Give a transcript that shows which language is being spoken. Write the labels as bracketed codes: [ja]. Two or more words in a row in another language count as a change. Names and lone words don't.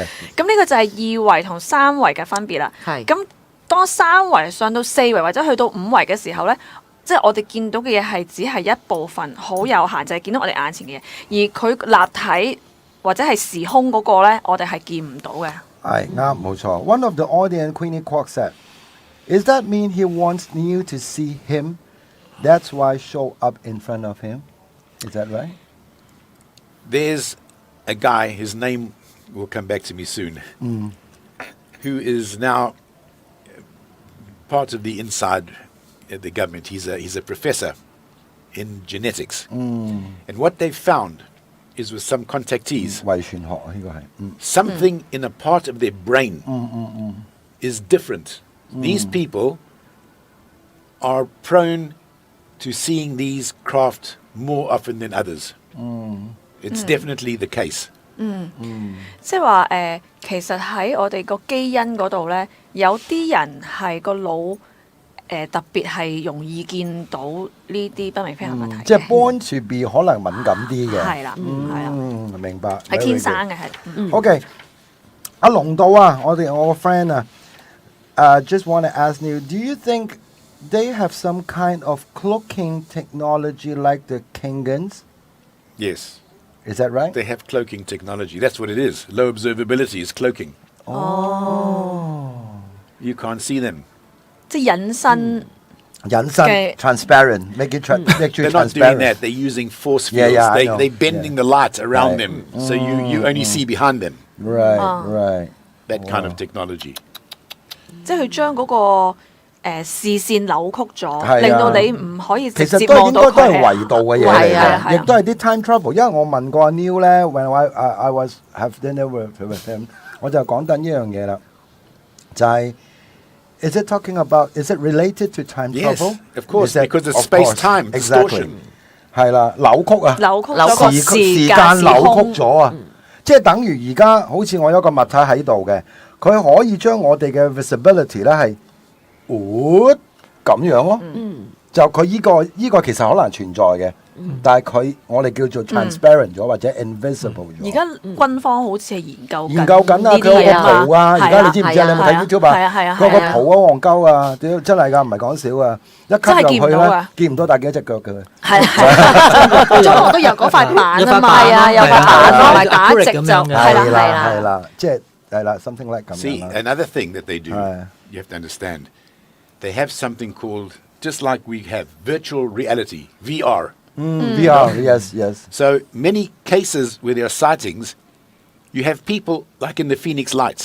[yue] 咁呢個就係二維同三維嘅分別啦。係咁當三維上到4維或者去到5維嘅時候咧，即係我哋見到嘅嘢係只係一部分，好有限，就係見到我哋眼前嘅嘢，而佢立體或者係時空嗰個咧，我哋係見唔到嘅。係啱冇錯。 [en] One of the audience, Queenie Kwok said, "Is that mean he wants Neil to see him That's why show up in front of him. Is that right? There's a guy, his name will come back to me soon, who is now part of the inside the government. He's a professor in genetics. And what they've found is with some contactees, [yue] 遺傳學呢個係 [en] something in a part of their brain is different. These people are prone to seeing these craft more often than others. It's definitely the case. [yue] 即係話其實喺我哋個基因嗰度咧，有啲人係個腦特別係容易見到呢啲不明飛行物體嘅。即係 [en] born to be [yue] 可能敏感啲嘅。係啦，係啦，明白。係天生嘅係。 [en] OK， [yue] 阿龍道啊，我個 friend 啊 [en] ，just want to ask you, do you think they have some kind of cloaking technology like the Kingans? Yes. Is that right? They have cloaking technology. That's what it is. Low observability is cloaking. You can't see them. [yue] 即係隱身。 [en] 隱身 transparent, make you They're not doing that. They're using force fields. They're bending the light around them, so you only see behind them. Right. That kind of technology. [yue] 即係佢將嗰個視線扭曲咗，令到你唔可以直接望到佢。其實都係維度嘅嘢嚟嘅，亦都係啲 [en] time travel。 [yue] 因為我問過阿 Neil 咧 [en] ，when I was have dinner with him， [yue] 我就講緊一樣嘢啦，就係。 [en] Is it talking about? Is it related to time travel? Yes, of course, because it's space-time distortion. [yue] 係啦，扭曲啊，扭曲咗個時間扭曲咗啊，即係等於而家好似我有個物體喺度嘅，佢可以將我哋嘅 visibility 咧係，咁樣咯。就佢依個其實可能存在嘅，但係我哋叫做 transparent 咗或者 invisible 咗。而家軍方好似係研究緊啊，佢有個圖啊，而家你知唔知啊？你有冇睇 YouTube 啊？佢個圖好戇鳩啊，屌真係㗎，唔係講笑啊！一吸入去咧，見唔到帶幾多隻腳嘅。係中學都有嗰塊板啊嘛，係啊，有塊板同埋打直就係啦，即係係啦 ， [en] something like [yue] 咁樣。 [en] See, another thing that they do, you have to understand, they have something called, just like we have virtual reality, VR. VR, yes. So many cases where there are sightings, you have people like in the Phoenix Lights.